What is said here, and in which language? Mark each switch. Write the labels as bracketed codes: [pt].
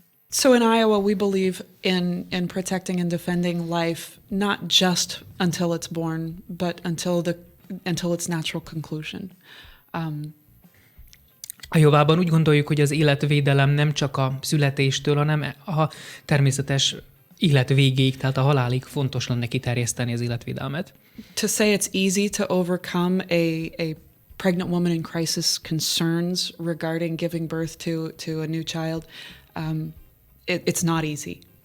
[en] So in Iowa, we believe in protecting and defending life, not just until it's born, but until its natural conclusion. [hu] Iowában úgy gondoljuk, hogy az életvédelem nem csak a születéstől, hanem a természetes élet végéig, tehát a halálig fontos lenne kiterjeszteni az életvédelmet. [en] To say it's easy to overcome a pregnant woman in crisis concerns regarding giving birth to a new child, it's not easy.